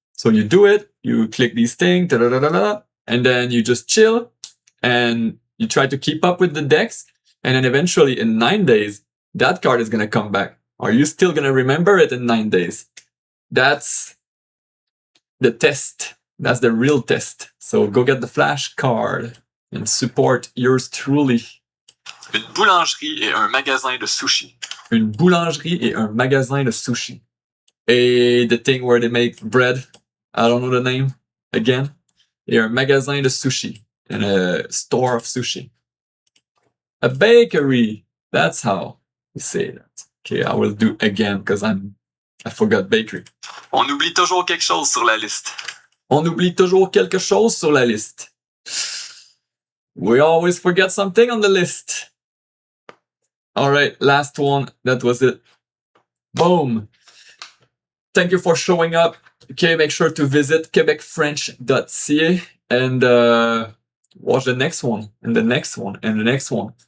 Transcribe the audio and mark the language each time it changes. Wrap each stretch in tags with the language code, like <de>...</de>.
<en>So you do it, you click these things, and then you just chill and you try to keep up with the decks. And then eventually in 9 days, that card is going to come back. Are you still going to remember it in 9 days? That's the test. That's the real test. So go get the flash card and support yours truly.</en> <fr>Une boulangerie et un magasin de sushi. Une boulangerie et un magasin de sushi.</fr> <en>Et the thing where they make bread, I don't know the name. again,</en> <fr>et un magasin de sushi.</fr> <en>And a store of sushi. A bakery. That's how you say that. Okay, I will do again because I forgot bakery.</en> <fr>On oublie toujours quelque chose sur la liste. On oublie toujours quelque chose sur la liste.</fr> <en>We always forget something on the list. All right, last one. That was it. Boom. Thank you for showing up. Okay, make sure to visit quebecfrench.ca and watch the next one and the next one and the next one.</en>